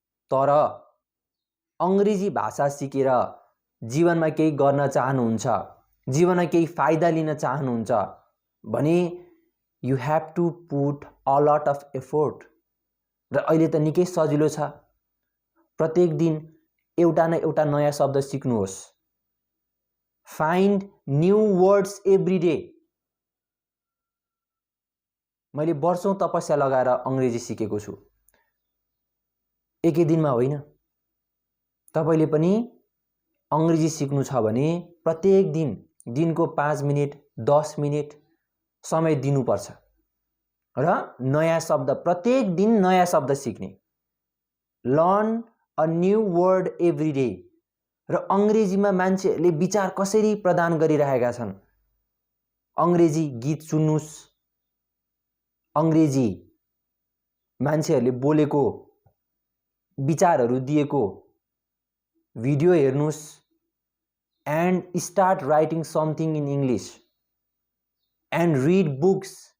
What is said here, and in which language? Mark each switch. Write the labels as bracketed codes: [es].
[ne] तर अङ्ग्रेजी भाषा सिकेर जीवनमा केही गर्न चाहनुहुन्छ, जीवनमा केही फाइदा लिन चाहनुहुन्छ भने [en] You have to put a lot of effort. [ne] र अहिले त निकै सजिलो छ, प्रत्येक दिन एउटा न एउटा नयाँ शब्द सिक्नुहोस्। [en] Find new words every day. [ne] मैले वर्षौं तपस्या लगाएर अङ्ग्रेजी सिकेको छु, एकै दिनमा होइन। तपाईले पनि अङ्ग्रेजी सिक्नु छ भने प्रत्येक दिन दिनको 5 मिनेट 10 मिनेट समय दिनुपर्छ र नयाँ शब्द, प्रत्येक दिन नयाँ शब्द सिक्ने। [en] Learn a new word every day. [ne] र अङ्ग्रेजीमा मान्छेहरूले विचार कसरी प्रदान गरिरहेका छन्, अङ्ग्रेजी गीत सुन्नुस्, अङ्ग्रेजी मान्छेहरूले बोलेको विचारहरू दिएको भिडियो हेर्नुस्, [en] And start writing something in English and read books.